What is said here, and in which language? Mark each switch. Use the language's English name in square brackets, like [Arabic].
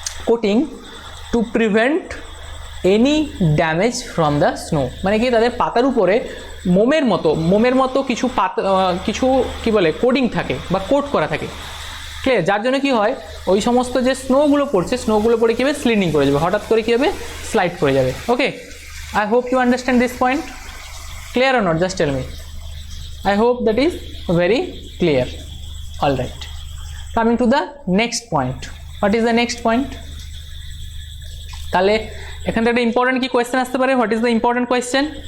[English] coating to prevent any damage from the snow, [Bangla] মানে কি তাদের পাতার উপরে মোমের মতো কিছু কিছু কি বলে কোডিং থাকে বা কোট করা থাকে, ক্লিয়ার, যার জন্য কি হয়, ওই সমস্ত যে স্নোগুলো পড়ে কী হবে, স্লিডিং করে যাবে, হঠাৎ করে কী হবে, স্লাইড করে যাবে। [English] Okay, I hope you understand this point, clear or not, just tell me. I hope that is very clear. All right, coming to the next point. What is the next point? [Bangla] তাহলে এখান থেকে একটা important কি question আসতে পারে, [English] What is the important question?